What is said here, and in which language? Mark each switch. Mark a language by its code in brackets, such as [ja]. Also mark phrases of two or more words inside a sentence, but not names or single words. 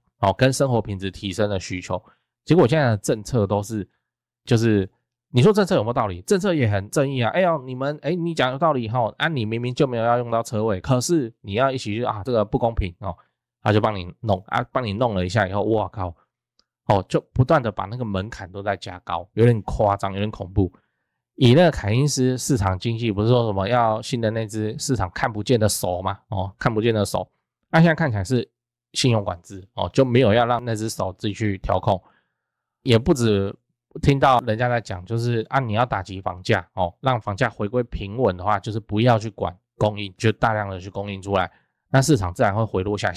[zh] 跟生活品質提升的需求，結果現在的政策都是，就是你說政策有沒有道理？政策也很正義啊！哎呦，你們你講有道理哈，你明明就沒有要用到車位，可是你要一起去這個不公平哦，他就幫你弄幫你弄了一下以後，哇靠，就不斷的把那個門檻都在加高，有點誇張，有點恐怖。以那個凱因斯市場經濟不是說什麼要新的那只市場看不見的手嗎？看不見的手，那現在看起來是信用管制就沒有要讓那只手自己去調控，也不止聽到人家在講，就是你要打擊房價讓房價回歸平穩的話，就是不要去管供應，就大量的去供應出來，那市場自然會回落下來。